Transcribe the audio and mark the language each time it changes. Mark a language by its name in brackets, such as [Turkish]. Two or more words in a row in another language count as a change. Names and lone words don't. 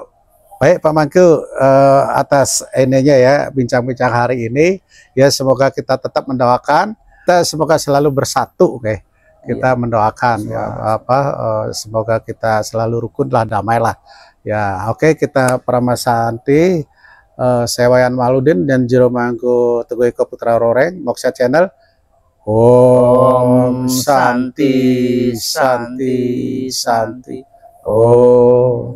[Indonesian] Baik Pak Mangke, atas ininya ya bincang-bincang hari ini ya, semoga kita tetap mendoakan, kita semoga selalu bersatu, kita mendoakan ya semoga kita selalu rukun lah, damai lah ya. Kita Pramasanti, saya Wayan Maludin dan Jero Mangku Teguh Eko Putra Roreng, Moksha Channel. [Sanskrit] Om Santi Santi Santi. Om.